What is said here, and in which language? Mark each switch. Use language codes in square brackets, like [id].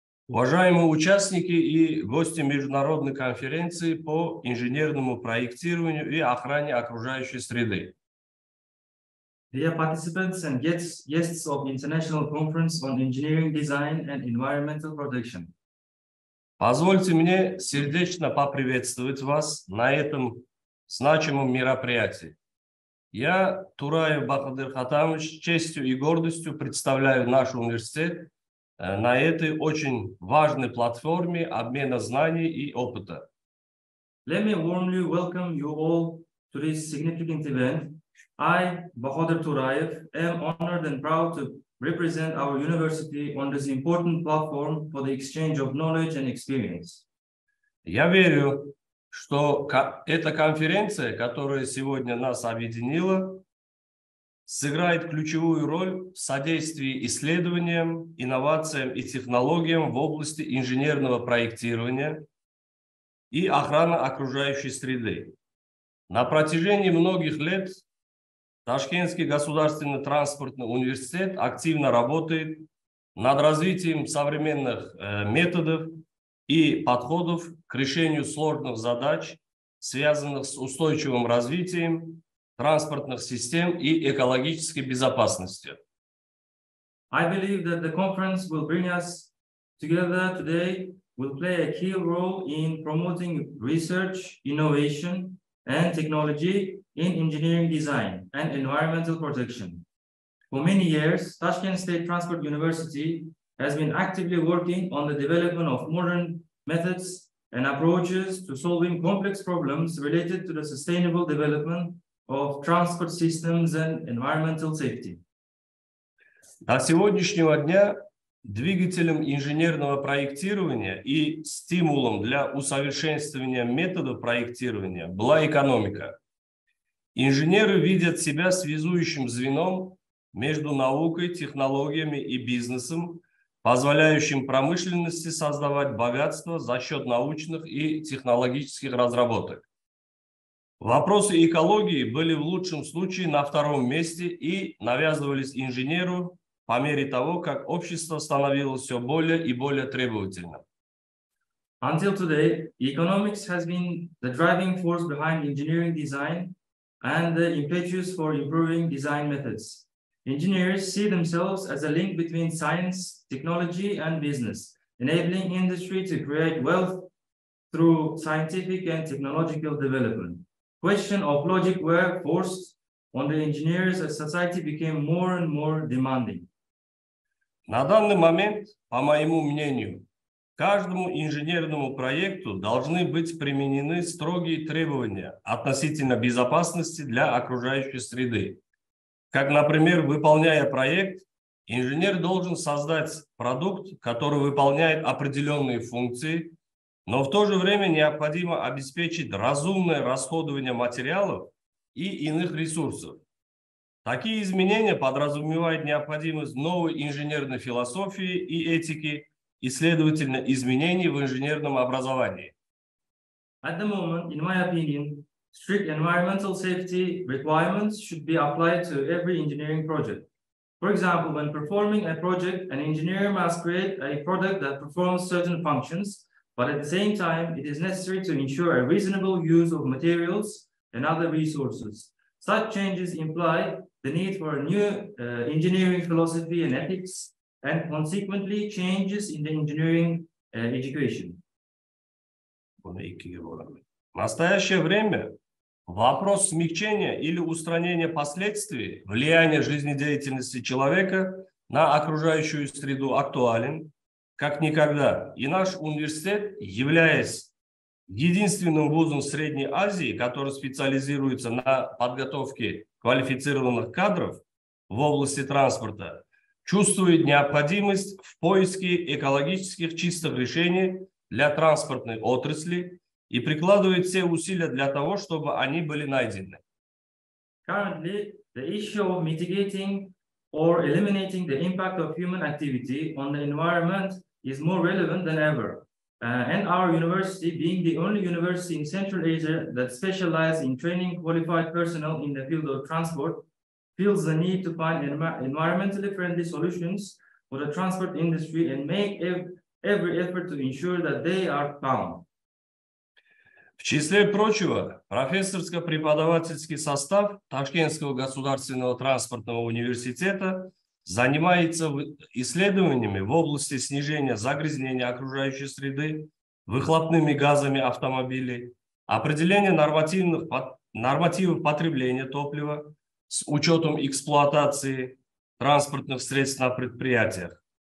[ru] Уважаемые участники и гости международной конференции по инженерному проектированию и охране окружающей среды. [en] Dear participants and guests of International Conference on Engineering Design and Environmental Protection. [ru] Позвольте мне сердечно поприветствовать вас на этом значимом мероприятии. Я, Тураев Бахадыр Хатамович, с честью и гордостью представляю наш университет на этой очень важной платформе обмена знаний и опыта. [en] Let me warmly welcome you all to this significant event. I, Bahadur Turaev, am honored and proud to represent our university on this important platform for the exchange of knowledge and experience. [ru] Я верю, что эта конференция, которая сегодня нас объединила, сыграет ключевую роль в содействии исследованиям, инновациям и технологиям в области инженерного проектирования и охраны окружающей среды. На протяжении многих лет Ташкентский государственный транспортный университет активно работает над развитием современных методов и подходов к решению сложных задач, связанных с устойчивым развитием транспортных систем и экологической безопасностью. [en] I believe that the conference will bring us together today, will play a key role in promoting research, innovation, and technology in engineering design and environmental protection. For many years, Tashkent State Transport University has been actively working on the development of modern methods and approaches to solving complex problems related to the sustainable development of transport systems and environmental safety. [ru] До сегодняшнего дня Двигателем инженерного проектирования и стимулом для усовершенствования методов проектирования была экономика. Инженеры видят себя связующим звеном между наукой, технологиями и бизнесом, позволяющим промышленности создавать богатство за счет научных и технологических разработок. Вопросы экологии были в лучшем случае на втором месте и навязывались инженеру по мере того, как общество становилось все более и более требовательным. [en] Until today, economics has been the driving force behind engineering design and the impetus for improving design methods. Engineers see themselves as a link between science, technology, and business, enabling industry to create wealth through scientific and technological development. Question of logic were forced on the engineers as society became more and more demanding. [ru] На данный момент, по моему мнению, каждому инженерному проекту должны быть применены строгие требования относительно безопасности для окружающей среды. Как, например, выполняя проект, инженер должен создать продукт, который выполняет определенные функции, но в то же время необходимо обеспечить разумное расходование материалов и иных ресурсов. Такие изменения подразумевают необходимость новой инженерной философии и этики и, следовательно, изменений в инженерном образовании. [en] At the moment, in my opinion, strict environmental safety requirements should be applied to every engineering project. For example, when performing a project, an engineer must create a product that performs certain functions, but at the same time, it is necessary to ensure a reasonable use of materials and other resources. Such changes imply the need for a new engineering philosophy and ethics, and consequently changes in the engineering education. [ru] В настоящее время вопрос смягчения или устранения последствий влияния жизнедеятельности человека на окружающую среду актуален как никогда. И наш университет, являясь единственным вузом Средней Азии, который специализируется на подготовке квалифицированных кадров в области транспорта, чувствует необходимость в поиске экологических чистых решений для транспортной отрасли и прикладывает все усилия для того, чтобы они были найдены. [en] Currently, the issue of mitigating or eliminating the impact of human activity on the environment is more relevant than ever. And our university, being the only university in Central Asia that specializes in training qualified personnel in the field of transport, feels the need to find environmentally friendly solutions for the transport industry and make every effort to ensure that they are found. [ru] В числе прочего, профессорско-преподавательский состав Ташкентского государственного транспортного университета занимается исследованиями в области снижения загрязнения окружающей среды, выхлопными газами автомобилей, определения нормативов потребления топлива с учетом эксплуатации транспортных средств на предприятиях.